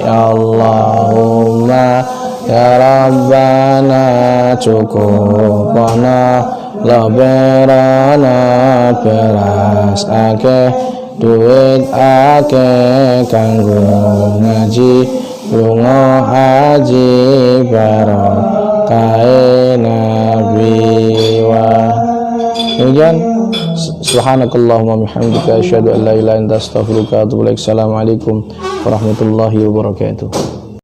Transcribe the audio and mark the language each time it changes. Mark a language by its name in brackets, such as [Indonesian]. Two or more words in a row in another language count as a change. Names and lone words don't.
[Arabic] اللهم يا ربنا [Javanese] cukupana Loberono beras akeh, duit akeh kanggo ngaji, lunga haji barokah nabi wa. [Arabic] Kemudian سبحانك اللهم وبحمدك أشهد أن لا إله إلا أنت أستغفرك وأتوب إليك. السلام عليكم ورحمة الله وبركاته.